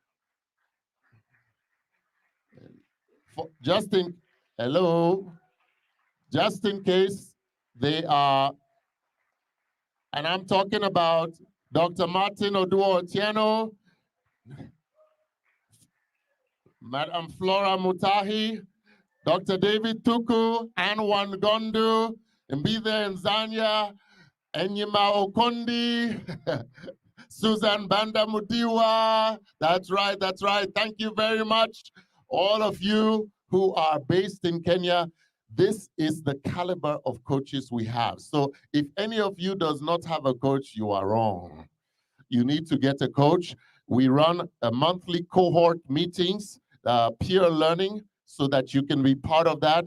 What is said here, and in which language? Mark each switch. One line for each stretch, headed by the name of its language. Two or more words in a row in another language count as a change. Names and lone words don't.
English: Hello, just in case they are, and I'm talking about Dr. Martin Oduor-Otieno, Madam Flora Mutahi, Dr. David Tuku, Anne Wangondu, Mbithe Nzanya, Enyima Okondi, Susan Banda Mudiwa. That's right, that's right. Thank you very much. All of you who are based in Kenya, this is the caliber of coaches we have. So if any of you does not have a coach, you are wrong. You need to get a coach. We run a monthly cohort meetings, peer learning, so that you can be part of that.